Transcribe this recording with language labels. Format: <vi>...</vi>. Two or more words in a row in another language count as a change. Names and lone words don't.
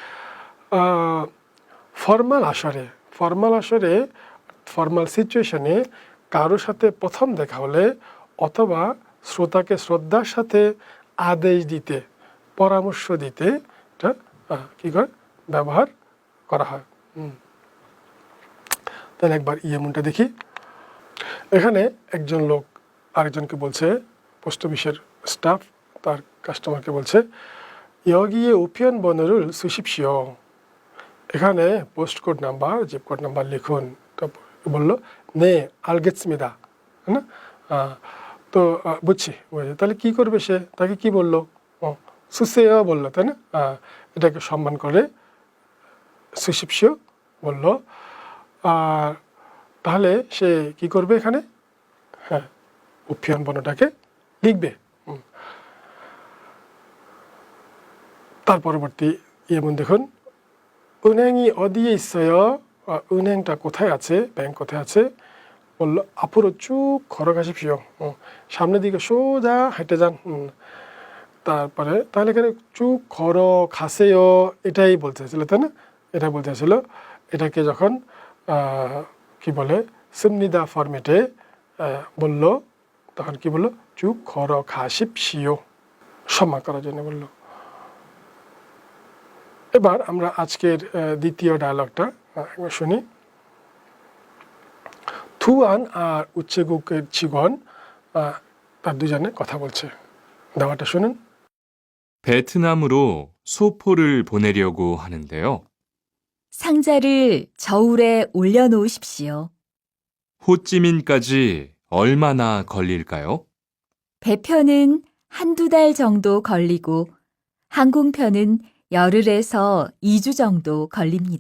<bn>ফর্মাল আসরে,</bn> <en>formal situation</en> <bn>কারোর সাথে প্রথম দেখা হলে অথবা শ্রোতাকে শ্রদ্ধার সাথে আদেশ দিতে, পরামর্শ দিতে এটা কি করে ব্যবহার করা হয়। তাহলে একবার ইয়েমনটা দেখি। এখানে একজন লোক আরেকজনকে বলছে,</bn> <en>post office's staff</en> <bn>তার কাস্টমারকে বলছে</bn> <ko>여기에 우편 번호를 쓰십시오।</ko> <bn>এখানে</bn> <en>post code number, zip code number</en> <bn>লিখুন। তো বললো</bn> <ko>네 알겠습니다,</ko> <bn>না তো বুঝছি। তাহলে কি করবে সে, তাকে কি বললো, 쓰세요 বললো, তাই না? এটাকে সম্মান করে 쓰십시오 বললো। আর তাহলে সে কি করবে এখানে, উপিয়ন বর্ণটাকে লিখবে। তার পরবর্তী যেমন দেখুন,</bn> <ko>은행이 어디에 있어요?</ko> <bn>은행টা কোথায় আছে, ব্যাংক কোথায় আছে? বললো</bn> <ko>앞으로 쭉 걸어가십시오।</ko> <bn>সামনের দিকে সোজা হেঁটে যান। তারপরে তাহলে এখানে</bn> <ko>쭉 걸어가세요</ko> <bn>এটাই বলতে চাইছিল, তাই না? এটা বলতে চাইছিল। এটাকে যখন কি বলে 씁니다 ফরম্যাটে বললো, তখন কি বললো,</bn> <ko>쭉 걸어가십시오,</ko> <bn>সম্মান করার জন্য বললো। এবার আমরা আজকের দ্বিতীয় ডায়লগটা একবার শুনি। 투안 আর উচ্চেগুকের 직원 তার দুজনে কথা বলছে, 대화টা শুনুন।</bn> <ko>베트남으로 소포를 보내려고 하는데요. 상자를 저울에 올려놓으십시오. 호찌민까지 얼마나 걸릴까요? 배편은 한두 달 정도 걸리고 항공편은 열흘에서 2주 정도 걸립니다.</ko>